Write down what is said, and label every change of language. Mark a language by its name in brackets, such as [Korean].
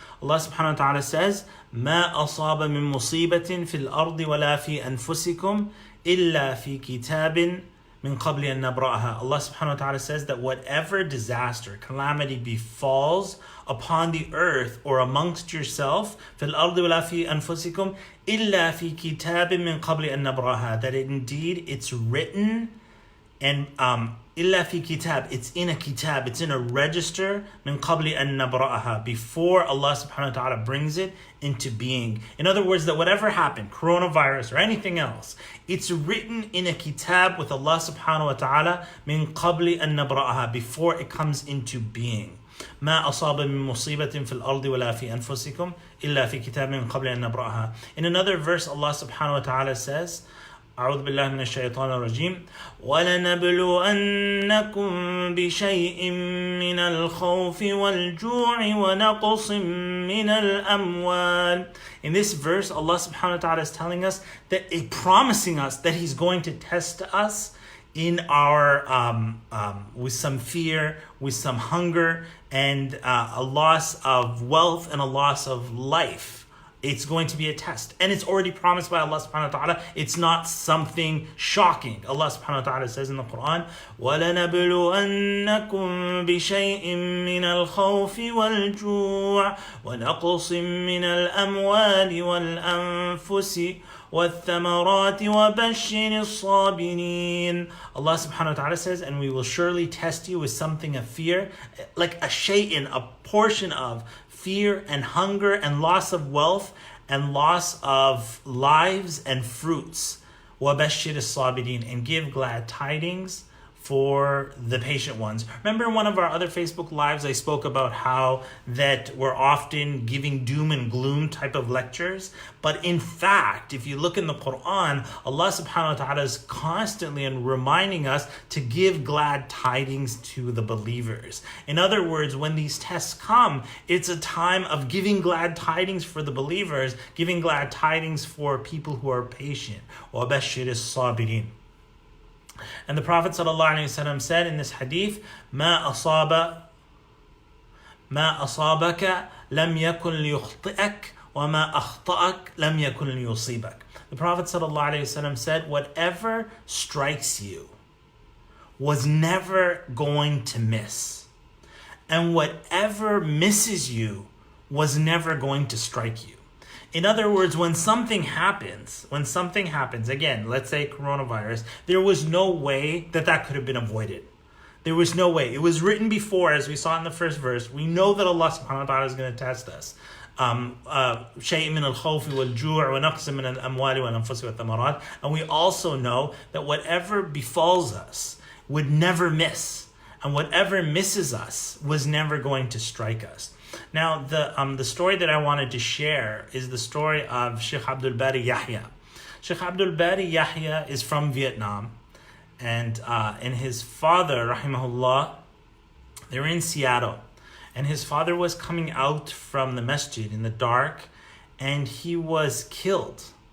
[Arabic] Allah subhanahu wa ta'ala says, ما أصاب من مصيبة في الأرض ولا في أنفسكم إلا في كتاب من قبل أن نبرأها. [English] Allah subhanahu wa ta'ala says that whatever disaster, calamity befalls upon the earth or amongst yourself, [Arabic] في الأرض ولا في أنفسكم إلا في كتاب من قبل أن نبرأها, [English] that indeed it's written and [Arabic] إلا في كتاب, [English] it's in a kitab, it's in a register, [Arabic] من قبل أن نبرأها, [English] before Allah subhanahu wa ta'ala brings it into being. In other words, that whatever happened, coronavirus or anything else, it's written in a kitab with Allah subhanahu wa ta'ala [Arabic] من قبل أن نبرأها, [English] before it comes into being. [Arabic] ما أصاب من مصيبة في الأرض ولا في أنفسكم إلا في كتاب من قبل أن نبرأها. [English] In another verse, [Arabic] Allah subhanahu wa ta'ala says, أعوذ بالله من الشيطان الرجيم ولنبلونكم بشيء من الخوف والجوع ونقص من الأموال. [English] In this verse, Allah subhanahu wa ta'ala is telling us that, promising us that He's going to test us in our with some fear, with some hunger, and a loss of wealth and a loss of life. It's going to be a test. And it's already promised by Allah subhanahu wa ta'ala. It's not something shocking. [Arabic] Allah subhanahu wa ta'ala [English] says in the Quran, [Arabic] وَلَنَبْلُوَنَّكُمْ بِشَيْءٍ مِّنَ الْخَوْفِ وَالْجُوعِ وَنَقْصٍ مِّنَ الْأَمْوَالِ وَالْأَنفُسِ وَالثَّمَرَاتِ وَبَشِّرِ الصَّابِرِينَ. [English] Allah subhanahu wa ta'ala says, and we will surely test you with something of fear, like a shay'in, a portion of fear and hunger and loss of wealth and loss of lives and fruits. [Arabic] وَبَشِّرِ الصَّابِرِينَ, [English] and give glad tidings for the patient ones. Remember in one of our other Facebook lives, I spoke about how that we're often giving doom and gloom type of lectures. But in fact, if you look in the Quran, Allah subhanahu wa ta'ala is constantly reminding us to give glad tidings to the believers. In other words, when these tests come, it's a time of giving glad tidings for the believers, giving glad tidings for people who are patient. [Arabic] وَبَشِّرِ الصَّابِرِينَ. [English] And the Prophet ﷺ said in this hadith, [Arabic] ما أصابك لم يكن ليخطئك وما أخطأك لم يكن ليصيبك. [English] The Prophet ﷺ said, whatever strikes you was never going to miss. And whatever misses you was never going to strike you. In other words, when something happens, again, let's say coronavirus, there was no way that could have been avoided. There was no way. It was written before, as we saw in the first verse. We know that Allah subhanahu wa ta'ala is going to test us. [Arabic] شيء من الخوف والجوع ونقص من الأموال والأنفس والثمرات. [English] And we also know that whatever befalls us would never miss. And whatever misses us was never going to strike us. Now, the story that I wanted to share is the story of Sheikh Abdul Bari Yahya. Sheikh Abdul Bari Yahya is from Vietnam, and his father, rahimahullah, they were in Seattle, and his father was coming out from the masjid in the dark, and he was killed.